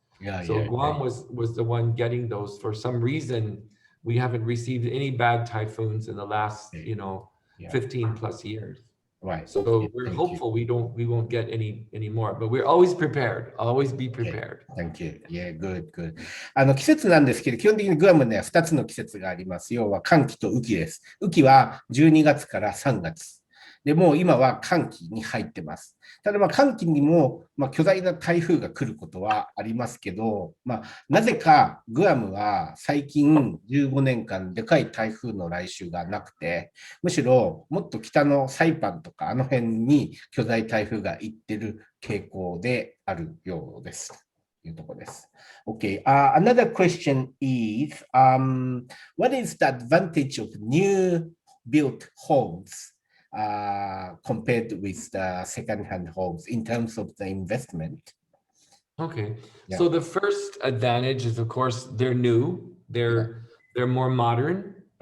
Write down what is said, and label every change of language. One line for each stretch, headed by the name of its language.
English: Guam was the one getting those. For some reason, we haven't received any bad typhoons in the last, 15 plus years. Right. So we're hopeful we won't get any more, but we're always prepared. Always be prepared. Thank you. Yeah, good.
Japanese: 季節なんですけど、基本的にグアムには2つの季節があります。要は寒気と雨季です。雨季は12月から3月。でも今は乾季に入ってます。ただ乾季にも巨大な台風が来ることはありますけど、なぜかグアムは最近15年間でかい台風の来襲がなくて、むしろもっと北のサイパンとかあの辺に巨大台風が行ってる傾向であるようです。というところです。
English: Okay, another question is, what is the advantage of new built homes compared with the second-hand homes in terms of the investment? Okay, Yeah. so the first advantage is, of course, they're new. They're more modern.